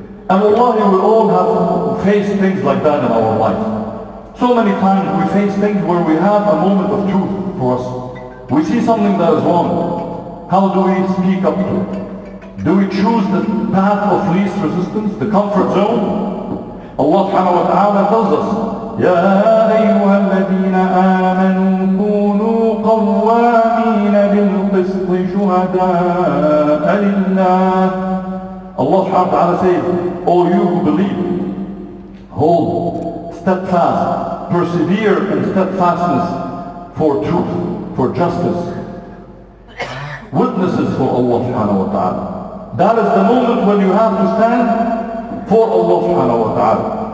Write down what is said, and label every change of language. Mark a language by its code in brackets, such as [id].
[en] And wallahi, we all have faced things like that in our life. So many times we face things where we have a moment of truth for us. We see something that is wrong. How do we speak up to it? Do we choose the path of least resistance, the comfort zone? Allah subhanahu wa ta'ala tells us, [ar] يَا أَيُّهَا الَّذِينَ آمَنُوا كُونُوا قَوَّامِينَ بِالْقِسْطِ شُهَدَاءَ لِلَّهِ. [en] Allah subhanahu wa ta'ala says, O you who believe, hold steadfast, persevere in steadfastness for truth, for justice. Witnesses for Allah subhanahu wa ta'ala. That is the moment when you have to stand for Allah subhanahu wa ta'ala.